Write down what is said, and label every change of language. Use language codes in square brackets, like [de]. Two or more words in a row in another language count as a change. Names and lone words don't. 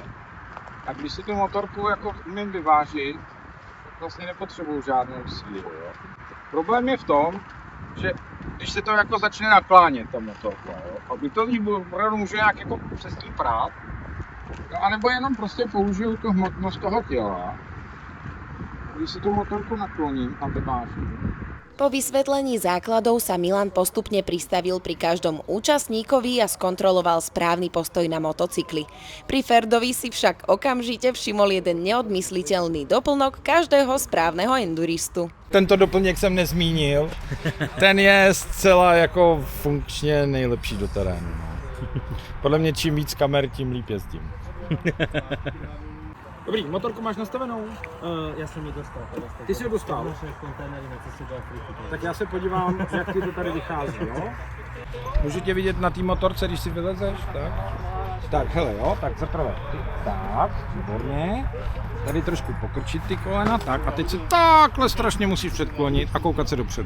[cs] A když si tu motorku jako umím vyvážit, tak vlastně nepotřebuju žádnou sílu. Jo. Problém je v tom, že když se to jako začne naklánět, ta motorka, jo, a vy to opravdu může nějak jako přes ní prát, no, anebo jenom prostě použiju tu hmotnost toho těla. Když si tu motorku nakloním a vyvážím. [sk] Po vysvetlení základov sa Milan postupne pristavil pri každom účastníkovi a skontroloval správny postoj na motocykli. Pri Ferdovi si však okamžite všimol jeden neodmysliteľný doplnok každého správneho enduristu. [cs] Tento doplněk jsem nezmínil, ten je zcela jako funkčně nejlepší do terénu. Podle mě čím víc kamer, tím líp jezdím. Dobrý, motorku máš nastavenou? [sk] Ja som ju dostal. Ty si ju dostal? Naše kontajnery na ceste do Afriky. [cs] Tak já se podívám, jak ti to tady vychází, jo? Můžu tě vidět na té motorce, když si vylezeš, tak? Tak, hele, jo, tak zaprvé. Tak, výborně. Tady trošku pokrčit ty kolena, tak. A teď se takhle strašně musíš předklonit a koukat se dopředu.